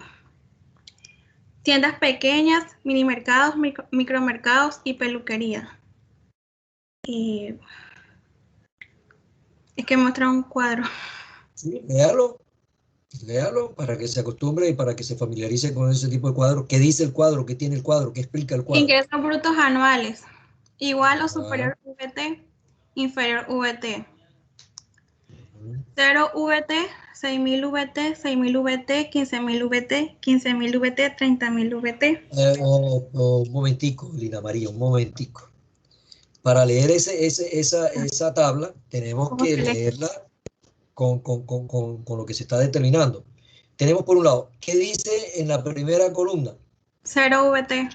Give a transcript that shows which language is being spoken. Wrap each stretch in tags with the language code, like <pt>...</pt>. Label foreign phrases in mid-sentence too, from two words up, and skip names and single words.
<es>Tiendas pequeñas, minimercados, micromercados y peluquería. Es que muestra un cuadro. Sí, léalo para que se acostumbre y para que se familiarice con ese tipo de cuadro. ¿Qué dice el cuadro? ¿Qué tiene el cuadro? ¿Qué explica el cuadro? Ingresos brutos anuales. Igual o superior VT, inferior VT. 0 VT, 6.000 VT, 6.000 VT, 15.000 VT, 15.000 VT, 30.000 VT. Un momentico, Lina María, un momentico. Para leer esa tabla, tenemos ¿Cómo que se lee? leerla con lo que se está determinando. Tenemos por un lado, ¿qué dice en la primera columna? 0 VT.</es>